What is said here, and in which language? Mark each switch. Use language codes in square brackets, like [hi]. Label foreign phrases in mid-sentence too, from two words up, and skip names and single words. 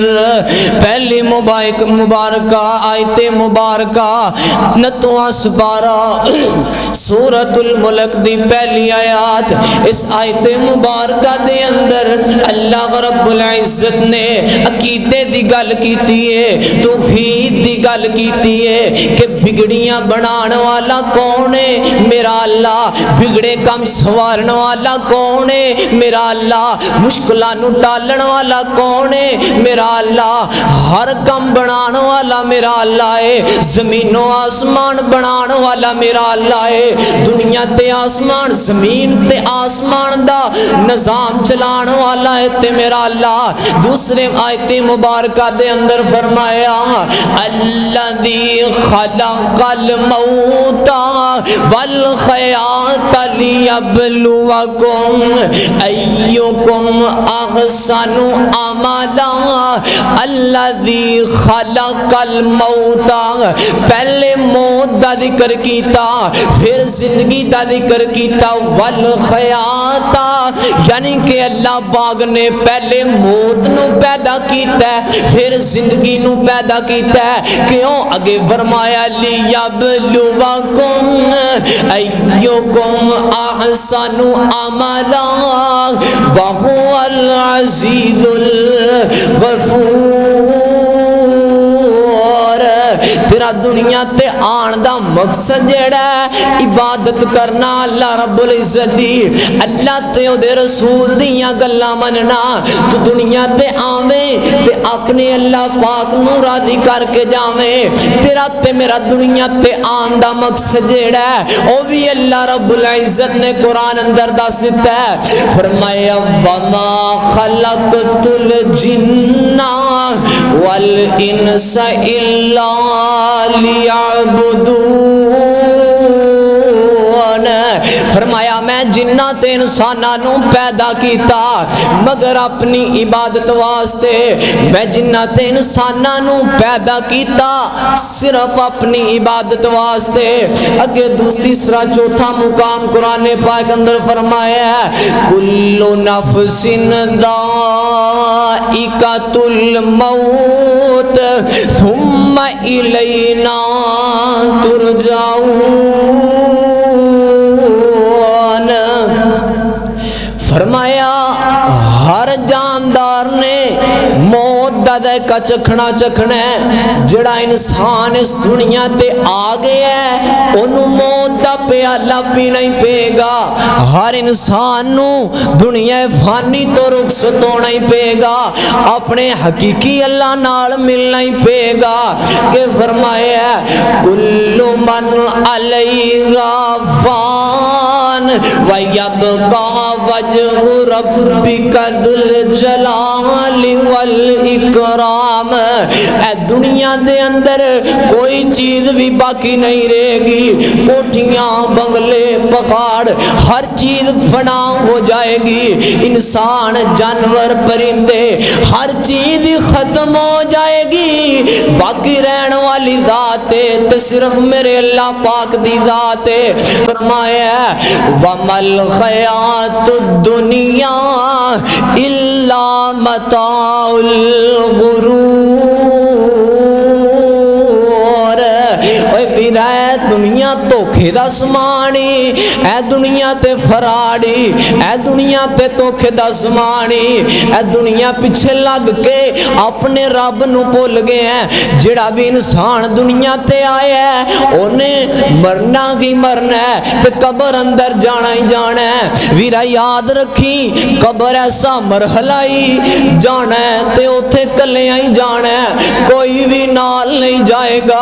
[pa] پہلی مبارکہ آیت مبارکہ نتواں سپارہ سورۃ الملک دی پہلی آیات، اس آیت مبارکہ دے اندر اللہ رب العزت نے عقیدے دی گل کیتی ہے، توحید دی گل کیتی ہے کہ بگڑیاں بنان والا کون ہے؟ میرا اللہ۔ بگڑے کم سوارن والا کون ہے؟ میرا اللہ۔ مشکلاں نو ٹالن والا کون ہے؟ میرا اللہ۔ ہر کم بنان والا میرا اللہ ہے، زمین و آسمان بنان والا میرا اللہ ہے، دنیا تے آسمان زمین تے آسمان دا نظام چلان والا ہے تے میرا اللہ۔ دوسرے آیت مبارکہ دے اندر فرمایا [ar] الذی خلق الموت والحیات لیبلوکم ایکم احسن عملا۔ الذی خلق الموت، [pa] پہلے موت دا ذکر کیتا، پھر زندگی دا ذکر کیتا، والحیات یعنی کہ اللہ پاک نے پہلے موت نو پیدا کیتا ہے پھر زندگی نو پیدا کیتا ہے۔ کیوں؟ اگے فرمایا [ar] لیبلوکم ایکم احسن عملا وہو العزیز الغفور۔ [pa] تیرا دنیا تے آن دا مقصد جڑا ہے عبادت کرنا اللہ رب العزت دی، اللہ تے او دے رسول دیاں گلاں مننا۔ تو دنیا تے آویں تے اپنے اللہ پاک نو راضی کر کے جاویں۔ تیرا تے میرا دنیا تے آن دا مقصد جڑا ہے او بھی اللہ رب العزت نے قرآن اندر دس دتا ہے۔ [ar] فرمایا وما خلقت الجن والانس الا لیعبدون۔ [pa] فرمایا میں جنات تے انساناں نو پیدا کیتا مگر اپنی عبادت واسطے، میں جنات تے انساناں نو پیدا کیتا صرف اپنی عبادت واسطے۔ اگے تیسرا چوتھا مقام قرآن پاک اندر فرمایا ہے [ar] کل نفس ذائقۃ الموت ثم الینا ترجعون۔ [pa] فرمایا ہر جاندار نے موت دا ذائقہ چکھنا ہے۔ جڑا انسان اس دنیا تے آ گیا ہے انہوں موت دا پیالہ پینا ہی پے گا۔ ہر انسان نو دنیا فانی تو رخصت ہونا ہی پے گا، اپنے حقیقی اللہ نال ملنا ہی پے گا۔ کہ فرمایا [ar] کل من علیہا فان وَيَبْقَى وَجْهُ رَبِّكَ ذُو الْجَلَالِ وَالْإِكْرَامِ۔ [pa] اے دنیا دے اندر کوئی چیز بھی باقی نہیں رہے گی، کوٹھیاں بنگلے پہاڑ ہر چیز فنا ہو جائے گی، انسان جانور پرندے ہر چیز ختم ہو جائے گی، باقی رہن والی ذات تے صرف میرے اللہ پاک دی ذات ہے۔ [ar] فرمایا وَمَا الْحَيَاةُ الدُّنْيَا إِلَّا مَتَاعُ الْغُرُورِ۔ [pa] اے پیرا دنیا دھوکھے دا سمانی، اے دنیا تے فراڈی، اے دنیا تے دھوکھے دا سمانی، اے دنیا پیچھے لگ کے اپنے رب نو بھول گئے ہیں۔ جڑا بھی انسان دنیا تے آیا ہے انہیں مرنا ہی مرنا ہے تے قبر اندر جانا ہی جانا ہے۔ ویرا یاد رکھی قبر ایسا مرحلہ ہی جانا ہے تے اوتھے کلیاں ہی جانا ہے، کوئی بھی نال نہیں جائے گا۔